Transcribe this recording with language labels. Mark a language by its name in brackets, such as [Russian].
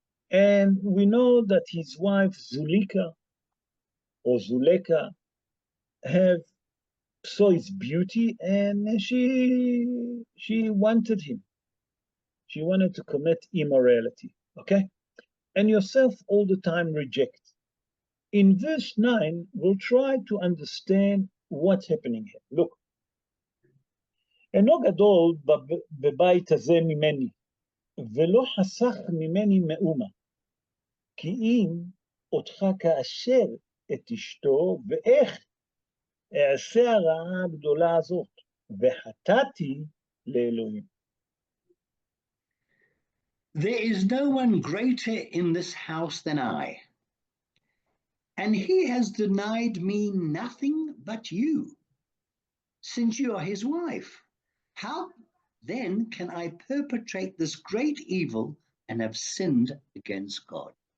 [English] And we know that his wife Zulika or Zuleka saw his beauty and she wanted him. She wanted to commit immorality, okay? And Yosef all the time rejects. In verse 9, we'll try to understand what's happening here. Look. [Hebrew] אינו גדול בבית הזה ממני, ולא חסך ממני מאומה, כי אם אותך כאשר את אשתו, ואיך אעשה הרעה הגדולה הזאת, וחטאתי לאלוהים. [English] There is no one greater in this house than I, and he has denied me nothing but you, since you are his wife. How then can I perpetrate this great evil and have sinned against God?